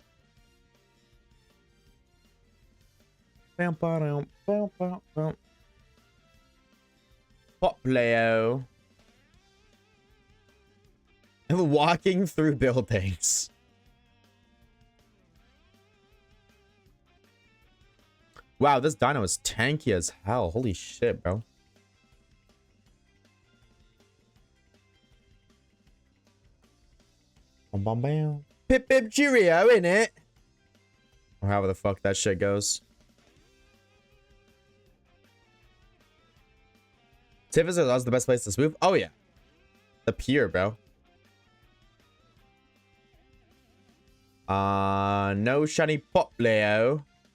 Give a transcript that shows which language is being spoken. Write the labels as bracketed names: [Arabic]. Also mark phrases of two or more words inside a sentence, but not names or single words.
[English] Poplio. And walking through buildings. Wow, this dino is tanky as hell. Holy shit, bro. Bam, bam, bam. Pip, pip, cheerio, innit? Or however the fuck that shit goes. Tiffus is the best place to spoof? Oh, yeah. The pier, bro. No shiny Poplio.